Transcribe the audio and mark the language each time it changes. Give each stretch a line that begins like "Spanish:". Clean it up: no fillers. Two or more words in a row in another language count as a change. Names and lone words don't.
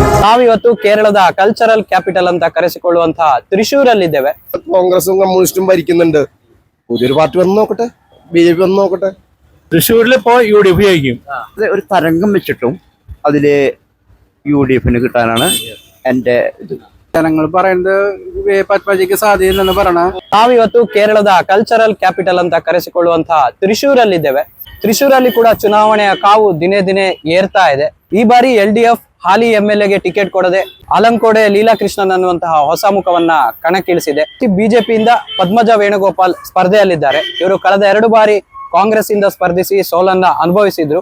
Kannada: ನಾವಿವತ್ತು ಕೇರಳದ ಕಲ್ಚರಲ್ ಕ್ಯಾಪಿಟಲ್ ಅಂತ ಕರೆಸಿಕೊಳ್ಳುವಂತಹ ತ್ರಿಶೂರಲ್ಲಿದ್ದೇವೆ.
Malayalam: കോൺഗ്രസും കമ്മ്യൂണിസ്റ്റും ഭരിക്കുന്നുണ്ട്. പുതിയൊരു പാർട്ടി വന്ന് നോക്കട്ടെ, BJP വന്ന് നോക്കട്ടെ. തൃശ്ശൂരിൽ ഇപ്പോ UDF ആയിരിക്കും. ഒരു തരംഗം വെച്ചിട്ടും അതില് UDF കിട്ടാനാണ് എന്റെ ഇത്. ജനങ്ങൾ പറയുന്നത് പത്മജിക്ക് സാധ്യതയില്ലെന്ന് പറയണ.
Kannada: ನಾವಿವತ್ತು ಕೇರಳದ ಕಲ್ಚರಲ್ ಕ್ಯಾಪಿಟಲ್ ಅಂತ ಕರೆಸಿಕೊಳ್ಳುವಂತಹ ತ್ರಿಶೂರಲ್ಲಿದ್ದೇವೆ. ತ್ರಿಶೂರಲ್ಲಿ ಕೂಡ ಚುನಾವಣೆಯ ಕಾವು ದಿನೇ ದಿನೇ ಏರ್ತಾ ಇದೆ. ಈ ಬಾರಿ LDF ಹಾಲಿ MLA ಟಿಕೆಟ್ ಕೊಡದೆ ಆಲಂಕೋಡೆ ಲೀಲಾಕೃಷ್ಣನ್ ಅನ್ನುವಂತಹ ಹೊಸ ಮುಖವನ್ನ ಕಣಕ್ಕಿಳಿಸಿದೆ. ಬಿಜೆಪಿಯಿಂದ ಪದ್ಮಜ ವೇಣುಗೋಪಾಲ್ ಸ್ಪರ್ಧೆಯಲ್ಲಿದ್ದಾರೆ. ಇವರು ಕಳೆದ 2 ಬಾರಿ ಕಾಂಗ್ರೆಸ್ ಇಂದ ಸ್ಪರ್ಧಿಸಿ ಸೋಲನ್ನ ಅನುಭವಿಸಿದ್ರು.